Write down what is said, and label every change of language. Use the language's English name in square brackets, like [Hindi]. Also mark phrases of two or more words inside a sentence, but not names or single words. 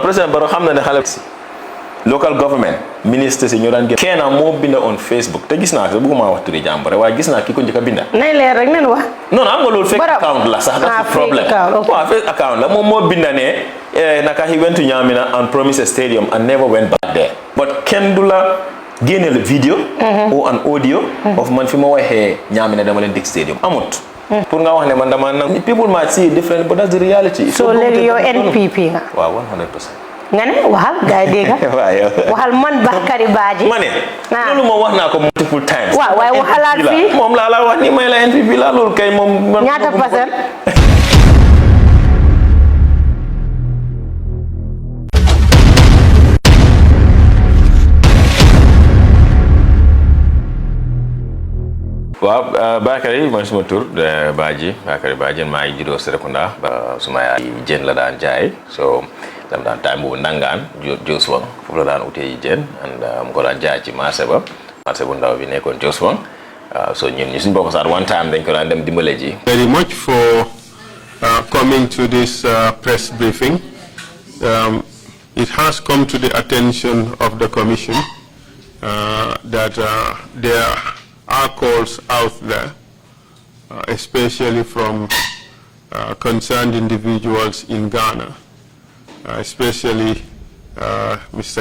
[Wolof] président Barrow xam na ne xale si [English] local government [Wolof] ministre si ñoo daan génn kenn moo binda [English] on Facebook [Wolof] te gis naa ko bëgguma wax turi jàmbure waaye gis naa ki ko njëkk a binda nay leer rek nen wax non am nga loolu [English] fake account [Wolof] la sax da problème waaw [English] fake account [Wolof] la moom moo binda ne naka [English] he went to Nyamina and promised a stadium and never went back there [Wolof] but kenn du la génne [French] le vidéo ou [English] an audio [Wolof] of man fi ma waxee Nyamina dama leen dig stadium amut pour nga wax ne man dama nangu [English] people might see it different but that's the reality [Wolof] so léegi yow NPP nga waaw 100% nga ne waxal gaay dégg waxal man Bakary Badji ma ne loolu moo wax naa ko [English] multiple times [Wolof] waaw waaye waxalaat fii moom la wax ni may la NPP la loolu kay moom ñaata percent waaw Bakary man suma tour Badji Bakary Badji maa ngi juddoo Serekunda ba suma yaay jën la daan jaay so dam daan time boobu nangaan Joswang foofu la daan utee jën and mu ko daan jaay ci marché bu ndaw bi nekkoon Joswang so ñun ñu suñ bokk saat [English] one time [Wolof] dañ ko daan dem dimbale ji [English] very much for coming to this press briefing. It has come to the attention of the Commission that there are calls out there, especially from concerned individuals in Ghana, especially Mr.